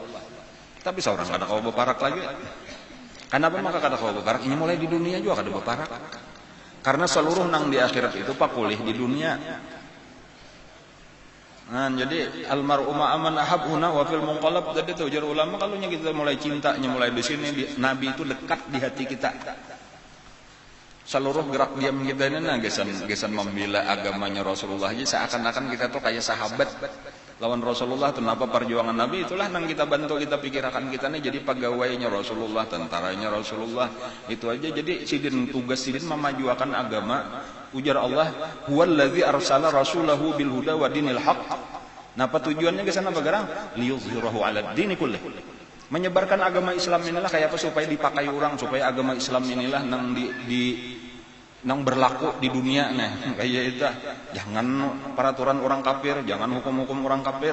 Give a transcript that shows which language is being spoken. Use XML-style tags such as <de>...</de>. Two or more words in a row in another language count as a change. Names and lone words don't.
<bjn>Tapi seorang kada kau beparak lagi. Kenapa maka kada kau beparak? Ini mulai di dunia juga kada beparak. Karena seluruh nang di akhirat itu pakulih di dunia. Nah, jadi</bjn> <ar>المرء مع من أحبنا وفي المنقلب</ar> <bjn>tadi tuh ujar ulama kalau kita mulai cintanya mulai di sini Nabi itu dekat di hati kita.</bjn> <id>Seluruh gerak diam kita ini gesan membela agamanya Rasulullah aja seakan-akan kita tuh kayak sahabat lawan Rasulullah. Kenapa perjuangan Nabi itulah yang kita bantu kita pikirkan kita nih jadi pegawainya Rasulullah, tentaranya Rasulullah itu aja.</id> <bjn>Jadi tugas sidin memajukan agama.</bjn> <ar>Ujar Allah, هو الذي أرسل رسوله بالهدى ودين الحق.</ar> <bjn>Napa tujuannya ke sana bagarang?</bjn> <ar>ليظهره على الدين كله.</ar> <bjn>Menyebarkan agama Islam inilah kayak apa supaya dipakai orang, supaya agama Islam inilah nang berlaku di dunia nah kayak itu.</bjn> <id>Jangan peraturan orang kafir, jangan hukum-hukum orang kafir.</id>